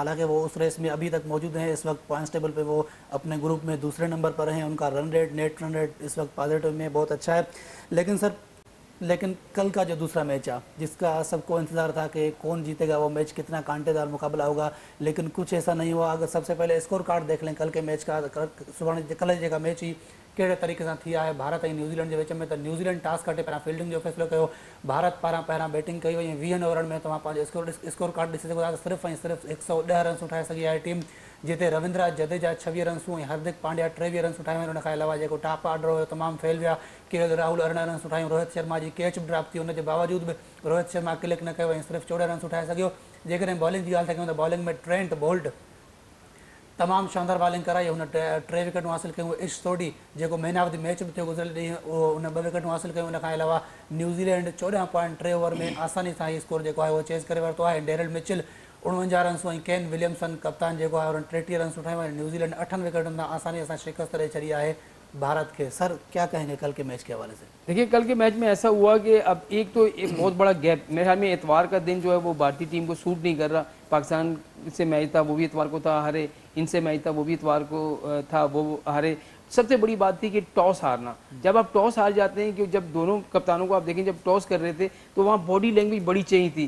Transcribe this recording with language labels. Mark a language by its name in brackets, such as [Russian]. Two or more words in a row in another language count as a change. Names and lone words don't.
[Hindi] हालांकि वो उस रेस में अभी तक मौजूद हैं। इस वक्त [English] points table [Hindi] पे वो अपने ग्रुप में दूसरे नंबर पर हैं। उनका [English] run rate, net run rate [Hindi] इस वक्त पॉजिटिव में बहुत अच्छा है। लेकिन कल का जो दूसरा मैच है जिसका सबको इंतजार था कि कौन जीतेगा, वो मैच कितना कांटेदार मुकाबला होगा, लेकिन कुछ ऐसा नहीं हुआ। अगर सबसे पहले [English] score card [Hindi] देख लें कल के मैच का, [Sindhi] सुभाणे कल जेका मैच ही कहिड़े तरीक़े सां थी आहे भारत ऐं न्यूज़ीलैंड जे विच में, त न्यूज़ीलैंड टॉस खटे पहिरां फील्डिंग जो फ़ैसिलो कयो, भारत पहिरां बैटिंग कई वई ऐं 20 ओवरनि में तव्हां पंहिंजो [English] score card [Sindhi] ॾिसी सघो था त सिर्फ़ु ऐं सिर्फ़ु 110 रन्स ठाहे सघी आहे टीम, जिते रविंद्रा जडेजा 26 रन्सूं ऐं हार्दिक पांड्या 23 रन्सूं ठाहियूं आहिनि। उनखां अलावा जेको [English] top order [Sindhi] हुयो तमामु फेल विया, के राहुल 18 रन्सूं ठाहियूं, रोहित शर्मा जी कैच बि ड्रॉप थी, उनजे बावजूदि बि रोहित शर्मा क्लिक न कयो ऐं सिर्फ़ु 14 रन्सूं ठाहे सघियो। जेकॾहिं बॉलिंग जी ॻाल्हि था कयूं त बॉलिंग में ट्रेंट बोल्ट तमामु शानदार बॉलिंग कराई, हुन 3 विकेटूं हासिल कयूं। इश सोडी जेको [English] man of the match [Sindhi] बि थियो गुज़िरियल ॾींहुं, उहो उन 2 विकेटूं हासिल कयूं। उनखां अलावा न्यूज़ीलैंड 14.3 ओवर में आसानी सां हीउ स्कोर जेको आहे उहो चेज़ करे वरितो आहे। डेरिल मिचल 49 रन्सूं ऐं केन विलियमसन कप्तान जेको आहे हुननि 33 रन्सूं ठाहियूं आहिनि। न्यूज़ीलैंड 8 विकेटुनि सां आसानी सां शिकस्त ॾेई छॾी आहे भारत के। [Hindi] सर क्या कहेंगे कल के मैच के हवाले से? देखिए कल के मैच में ऐसा हुआ कि अब एक बहुत बड़ा गैप, मेरे ख्याल में इतवार का दिन जो है वो भारतीय टीम को सूट नहीं कर रहा। पाकिस्तान से मैच था वो भी इतवार को था, हारे। इनसे मैच था वो भी इतवार को था, वो हारे। सबसे बड़ी बात थी कि टॉस हारना। जब आप टॉस हार जाते हैं, कि जब दोनों कप्तानों को आप देखें जब टॉस कर रहे थे तो वहाँ [English] body language [Hindi] बड़ी चाहिए थी।